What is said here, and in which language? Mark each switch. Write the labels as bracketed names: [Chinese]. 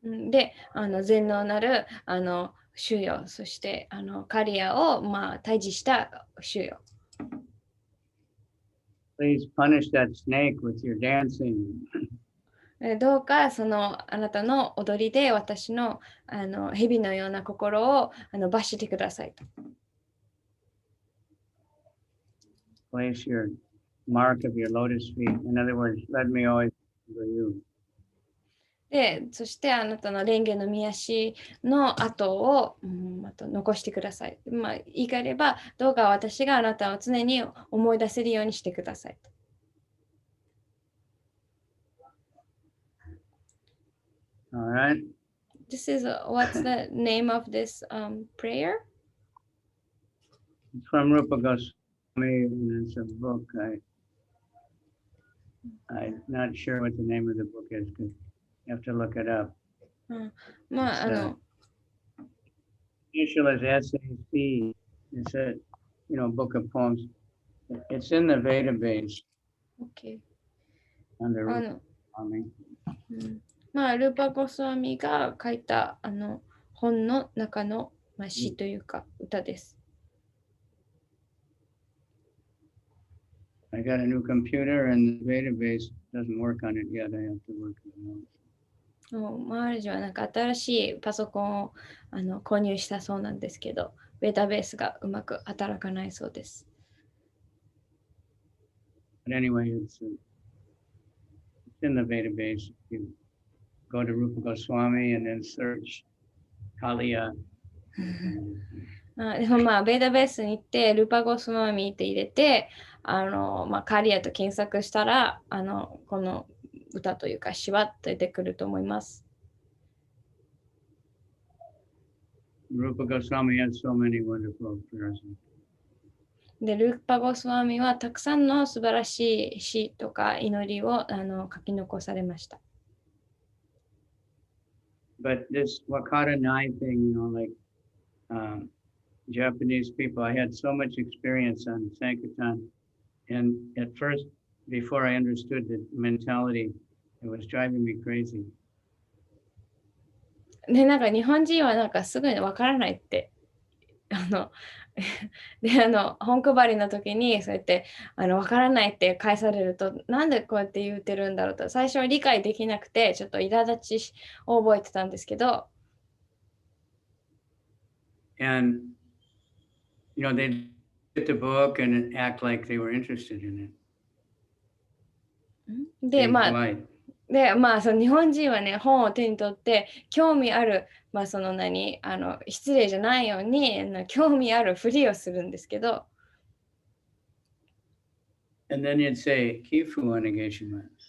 [Japanese] で、全能なる主よ、そしてカリアを退治した主よ。 [English] Please punish that snake with your dancing. [Japanese] どうかあなたの踊りで私の蛇のような心を罰してくださいと。 [English] Place your mark of your lotus feet. In other words, let me always remember you. [Japanese] で、そしてあなたの蓮華の御足の跡を、残してください。言い換えれば、どうか私があなたを常に思い出せるようにしてください。 [English] All right. This is what's the name of this prayer? It's from Rupa Goswami, and it's a book. I'm not sure what the name of the book is because you have to look it up. Initial is SAC. It's a book of poems. It's in the Veda base. Okay. Under Rupa Goswami. [Japanese] ルーパゴスワミが書いた本の中の、詩というか歌です。 [English] I got a new computer and the database doesn't work on it yet. I have to work it out. [Japanese] マールジはなんか新しいパソコンを購入したそうなんですけど、データベースがうまく働かないそうです。 [English] But anyway, it's in the database. You go to Rupa Goswami and then search Kaliya. [Japanese] でもデータベースに行ってルーパゴスワミって入れてカリアと検索したらこの歌というか詩は出てくると思います。 [English] Rupa Goswami has so many wonderful prayers. [Japanese] でルーパゴスワミはたくさんの素晴らしい詩とか祈りを書き残されました。 [English] But this Wakata Nai thing, like Japanese people, I had so much experience on Sankirtan. And at first, before I understood the mentality, it was driving me crazy. [Japanese] で、なんか日本人はなんかすぐにわからないってで、本配りの時にそうやってわからないって返されると、なんでこうやって言ってるんだろうと、最初は理解できなくて、ちょっと苛立ちを覚えてたんですけど、 [English] And, they get the book and act like they were interested in it. [Japanese] で、 [English] Being [Japanese] まあ、 [English] polite. [Japanese] で、まあ、その日本人はね、本を手に取って興味ある、まあ、その失礼じゃないように興味あるふりをするんですけど、 [English] And then you'd say, [Japanese] Kifu onegaishimasu.